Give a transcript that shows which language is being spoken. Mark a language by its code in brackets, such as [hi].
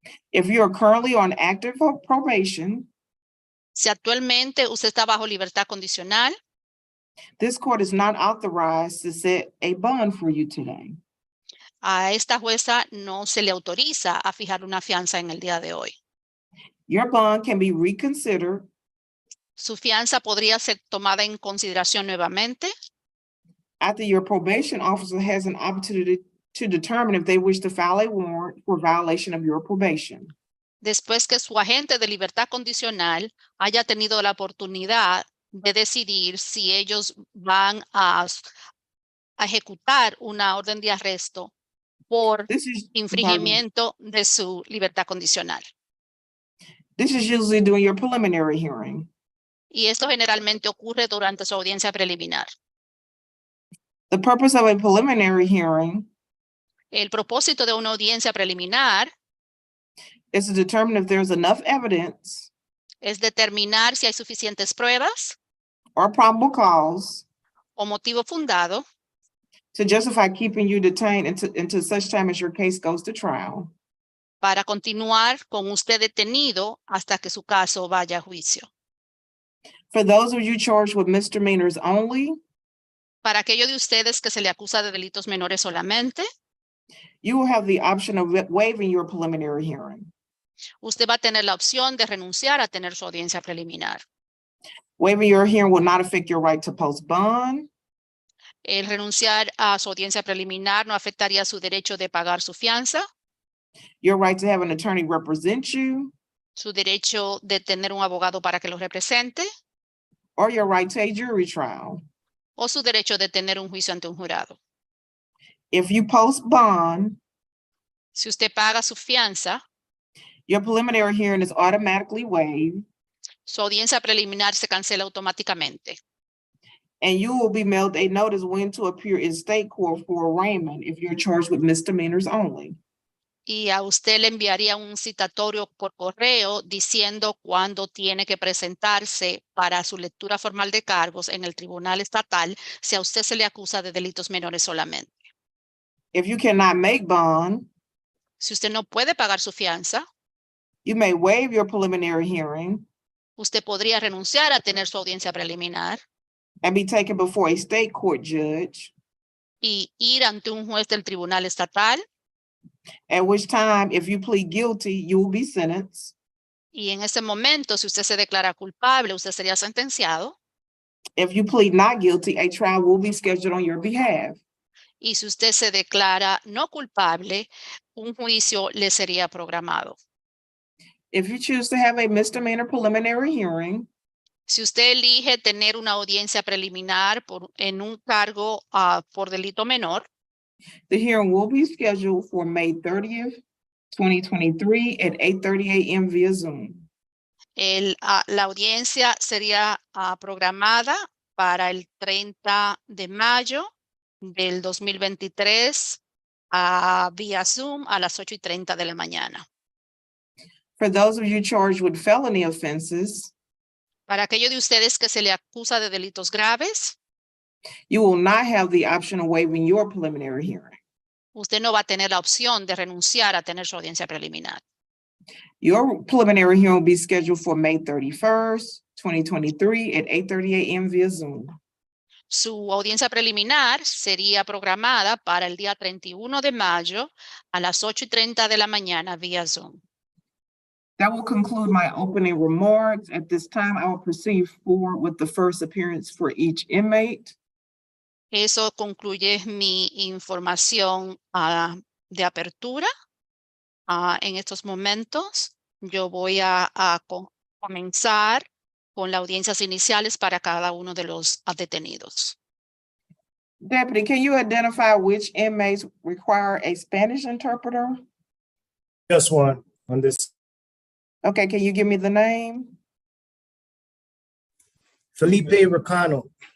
[en] If you are currently on active probation, [es] Si actualmente usted está bajo libertad condicional, [en] this court is not authorized to set a bond for you today. [es] a esta jueza no se le autoriza a fijar una fianza en el día de hoy. [en] Your bond can be reconsidered [es] Su fianza podría ser tomada en consideración nuevamente [en] after your probation officer has an opportunity to determine if they wish to file a warrant for violation of your probation. [es] después que su agente de libertad condicional haya tenido la oportunidad de decidir si ellos van a ejecutar una orden de arresto por [en] This is [es] infringimiento de su libertad condicional. [en] usually during your preliminary hearing. [es] Y esto generalmente ocurre durante su audiencia preliminar. [en] The purpose of a preliminary hearing [es] El propósito de una audiencia preliminar [en] is to determine if there's enough evidence [es] es determinar si hay suficientes pruebas [en] or probable cause [es] o motivo fundado [en] to justify keeping you detained until such time as your case goes to trial. [es] para continuar con usted detenido hasta que su caso vaya a juicio. [en] For those of you charged with misdemeanors only, [es] Para aquellos de ustedes que se le acusa de delitos menores solamente, [en] you will have the option of waiving your preliminary hearing. [es] usted va a tener la opción de renunciar a tener su audiencia preliminar. [en] Waiving your hearing will not affect your right to post bond, [es] El renunciar a su audiencia preliminar no afectaría su derecho de pagar su fianza, [en] your right to have an attorney represent you, [es] su derecho de tener un abogado para que lo represente, [en] or your right to a jury trial. [es] o su derecho de tener un juicio ante un jurado. [en] If you post bond, [es] Si usted paga su fianza, [en] your preliminary hearing is automatically waived, [es] su audiencia preliminar se cancela automáticamente. [en] and you will be mailed a notice when to appear in state court for arraignment if you're charged with misdemeanors only. [es] Y a usted le enviaría un citatorio por correo diciendo cuándo tiene que presentarse para su lectura formal de cargos en el tribunal estatal si a usted se le acusa de delitos menores solamente. [en] If you cannot make bond, [es] Si usted no puede pagar su fianza, [en] you may waive your preliminary hearing [es] usted podría renunciar a tener su audiencia preliminar [en] and be taken before a state court judge, [es] y ir ante un juez del tribunal estatal. [en] at which time, if you plead guilty, you will be sentenced. [es] Y en ese momento, si usted se declara culpable, usted sería sentenciado. [en] If you plead not guilty, a trial will be scheduled on your behalf. [es] Y si usted se declara no culpable, un juicio le sería programado. [en] If you choose to have a misdemeanor preliminary hearing, [es] Si usted elige tener una audiencia preliminar en un cargo por delito menor, [en] the hearing will be scheduled for May 30th, 2023 at 8:30 a.m. via Zoom. [es] la audiencia sería programada para el 30 de mayo del 2023 vía Zoom a las 8:30 de la mañana. [en] For those of you charged with felony offenses, [es] Para aquellos de ustedes que se le acusa de delitos graves, [en] you will not have the option of waiving your preliminary hearing. [es] usted no va a tener la opción de renunciar a tener su audiencia preliminar. [en] Your preliminary hearing will be scheduled for May 31st, 2023 at 8:30 a.m. via Zoom. [es] Su audiencia preliminar sería programada para el día 31 de mayo a las 8:30 de la mañana vía Zoom. [en] That will conclude my opening remarks. At this time, I will proceed forward with the first appearance for each inmate. [es] Eso concluye mi información de apertura. En estos momentos, yo voy a comenzar con las audiencias iniciales para cada uno de los detenidos. [en] Deputy, can you identify which inmates require a Spanish interpreter? Just one on this. Okay, can you give me the name? Felipe Ricano.